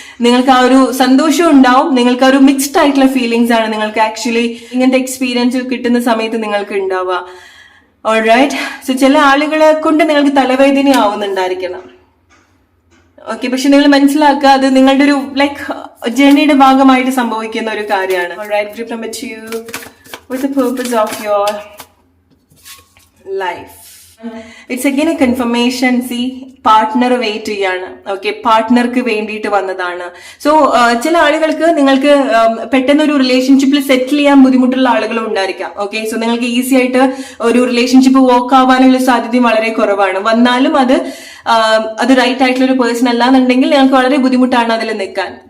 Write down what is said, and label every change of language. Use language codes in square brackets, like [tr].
[ml] നിങ്ങൾക്ക് ആ ഒരു സന്തോഷം ഉണ്ടാവും, നിങ്ങൾക്ക് ആ ഒരു മിക്സ്ഡ് ആയിട്ടുള്ള ഫീലിംഗ്സ് ആണ് നിങ്ങൾക്ക് ആക്ച്വലി ഇങ്ങനത്തെ എക്സ്പീരിയൻസ് കിട്ടുന്ന സമയത്ത് നിങ്ങൾക്ക് ഉണ്ടാവുക. ഓൾറൈറ്റ്, സോ ചില ആളുകളെ കൊണ്ട് നിങ്ങൾക്ക് തലവേദന ആവുന്നുണ്ടായിരിക്കണം. ഓക്കെ, പക്ഷെ നിങ്ങൾ മനസ്സിലാക്കുക അത് നിങ്ങളുടെ ഒരു ലൈക്ക് ജേർണിയുടെ ഭാഗമായിട്ട് സംഭവിക്കുന്ന ഒരു കാര്യമാണ്. Alright, group number 2, [en] what's the purpose of your life? It's again a confirmation. [ml] See, partner wait ചെയ്യാണ്. ഓക്കെ, പാർട്ട്ണർക്ക് വേണ്ടിയിട്ട് വന്നതാണ്. സോ ചില ആളുകൾക്ക് നിങ്ങൾക്ക് പെട്ടെന്ന് ഒരു റിലേഷൻഷിപ്പിൽ സെറ്റിൽ ചെയ്യാൻ ബുദ്ധിമുട്ടുള്ള ആളുകളും ഉണ്ടായിരിക്കാം. ഓക്കെ, സോ നിങ്ങൾക്ക് ഈസി ആയിട്ട് ഒരു റിലേഷൻഷിപ്പ് വർക്ക് ആവാനുള്ള സാധ്യതയും വളരെ കുറവാണ്. വന്നാലും അത് റൈറ്റ് ആയിട്ടുള്ള ഒരു പേഴ്സൺ അല്ലാന്നുണ്ടെങ്കിൽ നിങ്ങൾക്ക് വളരെ ബുദ്ധിമുട്ടാണ് അതിൽ നിൽക്കാൻ.